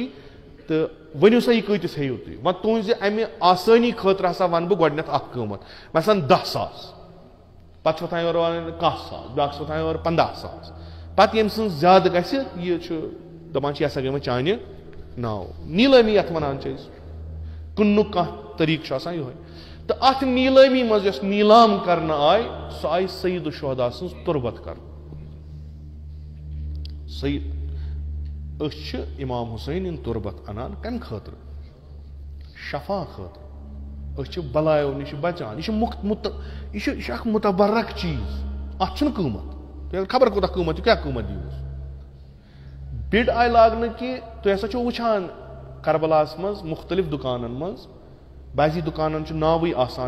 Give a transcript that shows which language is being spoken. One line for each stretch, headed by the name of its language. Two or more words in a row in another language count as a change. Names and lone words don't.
Kashmiri: تو ؤنِو سا یہ کۭتِس ہیٚیِو تُہۍ وۄنۍ تُہنٛزِ امہِ آسٲنی خٲطرٕ ہسا ونہٕ بہٕ گۄڈٕنیتھ اکھ قۭمتھ مثلاً 10 ساس پتہٕ چھُ وۄتھان یورٕ ونان 1 ساس بیاکھ چھُ وۄتھان یورٕ 15 ساس پتہٕ ییٚمہِ سٕنٛز زیادٕ گژھِ یہِ چھُ دپان چھِ یہِ ہسا گٔے وۄنۍ چانہِ ناو نیلٲمی یتھ ونان چھِ أسۍ کٕننُک کانٛہہ طریقہٕ چھُ آسان یِہوے تو اتھ نیلٲمی منٛز یۄس نیلام کرنہٕ آے سۄ آیہِ سید الشہداء سٕنٛز تربت کرنہٕ سید أسۍ چھِ امام حسین ان تربت انان کمہِ خٲطرٕ شفا خٲطرٕ أسۍ چھِ بلایو نِش بچان یہ چھُ اکھ متبرک چیٖز اتھ چھُنہٕ قۭمتھ خبر کوٗتاہ قۭمتھ چھُ کیٛاہ قۭمتھ دِیوس بِڈ آیہِ لاگنہٕ کہِ تُہۍ ہسا چھِو وٕچھان کربلاہس منٛز مختلف دُکانن منٛز بعضی دُکانن چھُ ناوٕے آسان